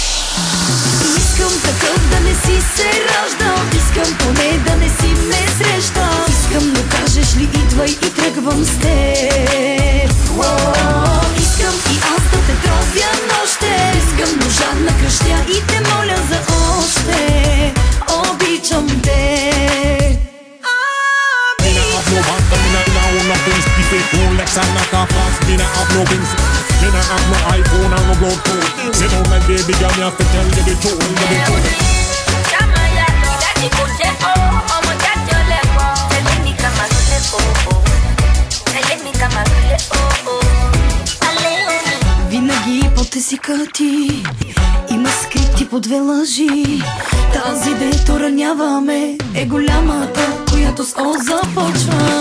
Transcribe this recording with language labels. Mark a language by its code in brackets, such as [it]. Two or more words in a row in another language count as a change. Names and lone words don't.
[bg] Искам такъв да не си се раждал, искам поне да не си ме срещал. Искам, но кажеш ли идвай и тръгвам с теб. Искам и аз да те тровя нощем. Искам, но жадна кръщя и те моля за още. Обичам те. [jam] Rolex and knock off fast. Me nah have no things. Me nah have no iPhone and no Bluetooth. Sit down my baby girl, me have to tell you the truth, you the truth. [bg] Винаги под езика ти има скрити по две лъжи. Тази дето раняваме е голямата, която с О започва.